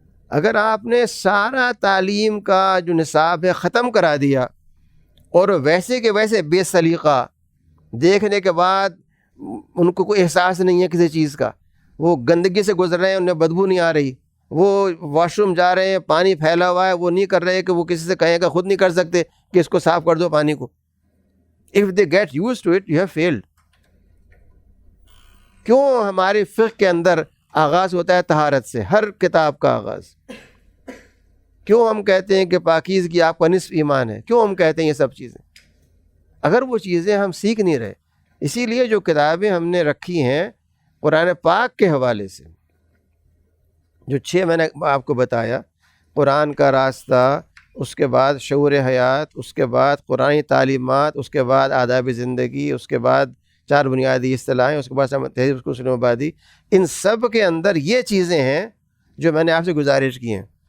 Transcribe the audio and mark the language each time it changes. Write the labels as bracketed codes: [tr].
[ur] اگر آپ نے سارا تعلیم کا جو نصاب ہے ختم کرا دیا اور ویسے کے ویسے بے سلیقہ، دیکھنے کے بعد ان کو کوئی احساس نہیں ہے کسی چیز کا، وہ گندگی سے گزر رہے ہیں، انہیں بدبو نہیں آ رہی، وہ واش روم جا رہے ہیں پانی پھیلا ہوا ہے، وہ نہیں کر رہے کہ وہ کسی سے کہیں کہ خود نہیں کر سکتے کہ اس کو صاف کر دو پانی کو. [en] If they get used to it, you have failed. [ur] کیوں ہمارے فقہ کے اندر آغاز ہوتا ہے طہارت سے، ہر کتاب کا آغاز؟ کیوں ہم کہتے ہیں کہ پاکیزگی آپ کا نصف ایمان ہے؟ کیوں ہم کہتے ہیں یہ سب چیزیں؟ اگر وہ چیزیں ہم سیکھ نہیں رہے. اسی لیے جو کتابیں ہم نے رکھی ہیں قرآن پاک کے حوالے سے، جو 6 میں نے آپ کو بتایا، قرآن کا راستہ، اس کے بعد شعور حیات، اس کے بعد قرآنی تعلیمات، اس کے بعد آداب زندگی، اس کے بعد 4 بنیادی اصطلاحیں، اس کے بعد تہذیب اصول مبادی، ان سب کے اندر یہ چیزیں ہیں جو میں نے آپ سے گزارش کی ہیں.